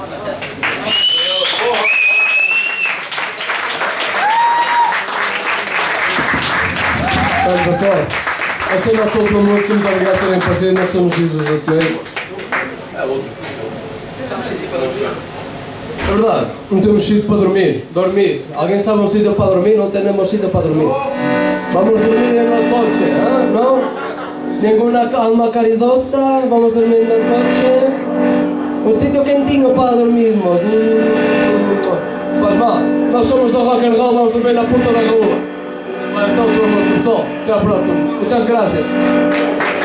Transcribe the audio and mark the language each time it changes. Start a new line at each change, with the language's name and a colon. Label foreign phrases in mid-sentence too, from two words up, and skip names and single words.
Portuguese: Bem, pessoal, esta é a nossa última música. Muito obrigado por terem aparecido. Nós somos Jesus a Snake. É verdade, não temos sítio para dormir. Dormir. Alguém sabe um sítio para dormir? Não temos sítio para dormir. Vamos dormir no coche, ¿eh? ¿No?
Spanish: Ninguna alma caridosa.
Portuguese: Vamos dormir no coche. Un sitio quentinho para dormirmos. Faz mal. Nós somos do
English: rock and roll.
Portuguese: Vamos dormir na puta da rua. Vai, esta é a última música, pessoal. Até a próxima.
Spanish: Muchas gracias.